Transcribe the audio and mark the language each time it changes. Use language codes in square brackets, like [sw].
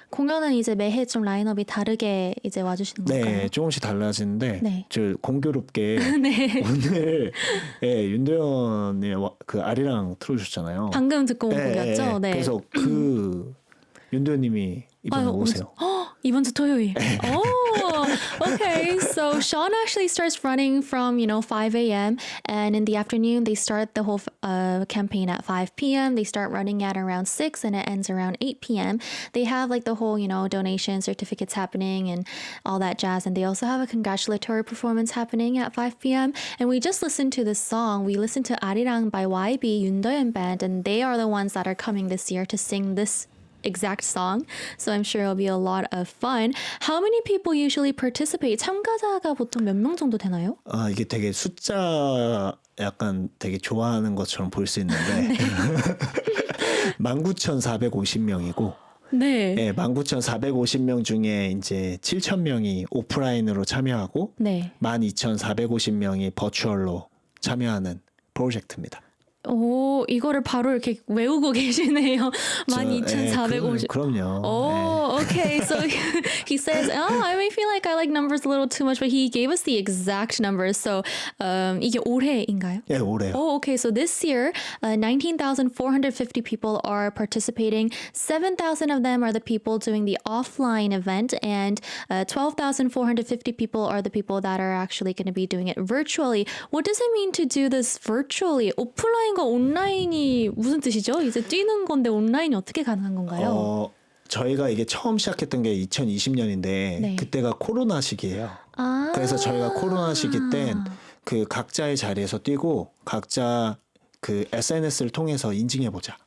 [ko] 공연은 이제 매해 좀 라인업이 다르게 이제 와주시는 건가요? 네, 조금씩 달라지는데 네. 저 공교롭게 네. 오늘 윤도현이 그 아리랑 틀어주셨잖아요. 방금 듣고 온 곡이었죠? 네. 그래서 그 윤도현님이 이번에 아유, 오세요. 이번 주 토요일. [en] Oh, okay. So Sean actually starts running from 5 a.m. and in the afternoon they start the whole campaign at 5 p.m. They start running at around 6 and it ends around 8 p.m. They have like the whole donation certificates happening and all that jazz, and they also have a congratulatory performance happening at 5 p.m. And we just listened to this song. We listened to Arirang by YB Yoondoyeon Band, and they are the ones that are coming this year to sing this exact song. So I'm sure it'll be a lot of fun. How many people usually participate? [ko] 참가자가 보통 몇 명 정도 되나요? 이게 되게 숫자 약간 되게 좋아하는 것처럼 볼 수 있는데 19,450명이고 네. 19,450명 중에 이제 7,000명이 오프라인으로 참여하고 네. 12,450명이 버추얼로 참여하는 프로젝트입니다. 오, 이거를 바로 이렇게 외우고 계시네요. 12,450. 그럼요. [en] Oh, okay. So he says, I may feel like I like numbers a little too much, but he gave us the exact numbers. [ko] So 이게 올해인가요? 예, 올해요. [en] Oh, okay. So this year, 19,450 people are participating. 7,000 of them are the people doing the offline event, and 12,450 people are the people that are actually going to be doing it virtually. What does it mean to do this virtually? [ko] 오프라인과 온라인이 무슨 뜻이죠? 이제 뛰는 건데 온라인이 어떻게 가능한 건가요? 저희가 이게 처음 시작했던 게 2020년인데 네. 그때가 코로나 시기예요. 아. 그래서 저희가 코로나 시기 땐 그 각자의 자리에서 뛰고 각자 그 SNS를 통해서 인증해 보자.